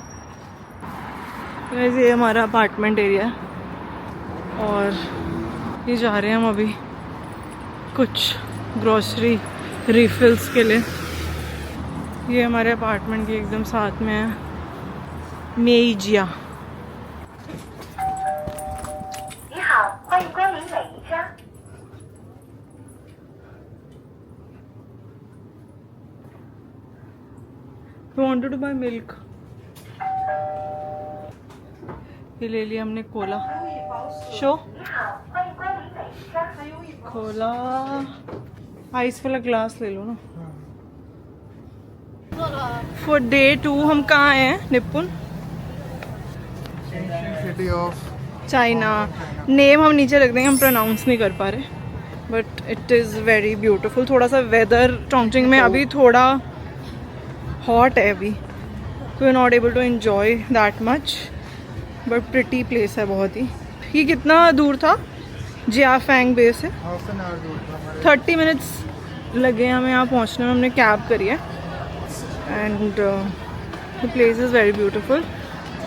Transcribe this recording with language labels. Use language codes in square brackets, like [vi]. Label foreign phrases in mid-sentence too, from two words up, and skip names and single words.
[hi] वैसे ये हमारा [en] apartment area [hi] है, और ये जा रहे हैं हम अभी कुछ [en] grocery refills [hi] के लिए। ये हमारे अपार्टमेंट के एकदम साथ में है मेइजिया। [zh] 你好，欢迎光临美宜家。 [en] We wanted to buy milk. [hi] ये ले लिया हमने कोला। शो [zh] 你好，欢迎光临美宜家。 [hi] कोला आइस वाला ग्लास ले लो ना। [en] for day 2 [hi] हम कहाँ हैं निपुण? [en] city of चाइना। [hi] नेम हम नीचे रख देंगे, हम प्रोनाउंस नहीं कर पा रहे, [en] but it is very beautiful. [hi] थोड़ा सा वेदर चोंगचिंग में अभी थोड़ा हॉट है अभी, [en] we are not able to enjoy that much, [hi] बट [en] pretty place [hi] है बहुत ही। ये कितना दूर था? जियाफेंग बेस है। [en] half an hour [hi] दूर था हमारे। 30 मिनट्स लगे हमें यहाँ पहुँचने में। हमने कैब करी है, [en] and the place is very beautiful.